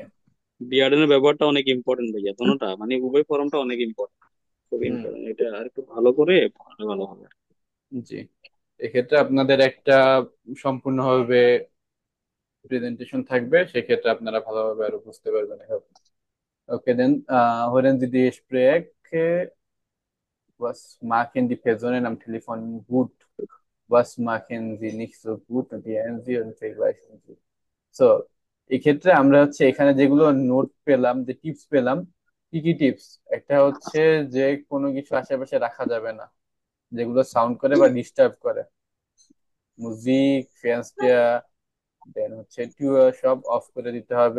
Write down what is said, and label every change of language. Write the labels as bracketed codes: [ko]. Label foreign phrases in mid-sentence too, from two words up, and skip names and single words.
[bn] বিয়ার্ডেনের ব্যবহারটা অনেক ইম্পর্টেন্ট ভাইয়া, দোনোটা মানে উভয় ফর্মটা অনেক ইম্পর্টেন্ট, খুব হুম। ইম্পর্টেন্ট। এটা আর একটু ভালো করে পড়ালে ভালো হবে। জি, এক্ষেত্রে আপনাদের একটা সম্পূর্ণভাবে প্রেজেন্টেশন থাকবে, সেক্ষেত্রে আপনারা ভালোভাবে আরো বুঝতে পারবেন। [en] okay then, [de] hören Sie die Gespräche, was machen die Personen am Telefon gut, was machen sie nicht so gut, notieren Sie und vergleichen Sie. [bn] সো এক্ষেত্রে আমরা হচ্ছে এখানে যেগুলো নোট পেলাম, যে টিপস পেলাম, কি কি টিপস? একটা হচ্ছে যে কোনো কিছু আশেপাশে রাখা যাবে না যেগুলো সাউন্ড করে বা ডিস্টার্ব করে, মিউজিক, ফ্যান্সটা, দেন হচ্ছে সব অফ করে দিতে হবে।